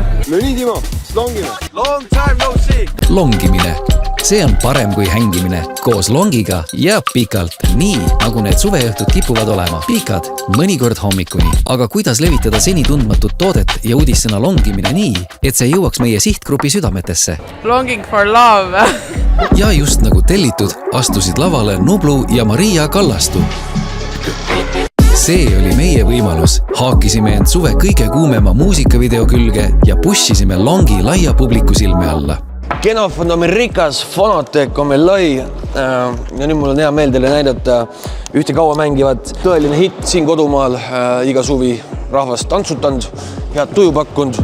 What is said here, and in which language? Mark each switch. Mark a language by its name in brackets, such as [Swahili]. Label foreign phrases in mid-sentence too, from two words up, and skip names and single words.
[Estonian] No nii, Timo, longime. [English] Long time no see. [Estonian] Longimine. See on parem kui hängimine. Koos longiga jääb pikalt, nii nagu need suveõhtud kipuvad olema. Pikad, mõnikord hommikuni. Aga kuidas levitada seni tundmatut toodet ja uudissõna longimine nii, et see jõuaks meie sihtgrupi südametesse? [English] Longing for love. [Estonian] Ja just nagu tellitud, astusid lavale Nublu ja Maria Kallastu. See oli meie võimalus. Haakisime end suve kõige kuumema muusikavideo külge ja pushisime longi laia publiku silme alla. Genofond on meil rikas, Fonotek on meil lai ja nüüd mul on hea meel teile näidata ühte kaua mängivat tõeline hitt siin kodumaal iga suvi rahvast tantsutanud, head tuju pakkunud.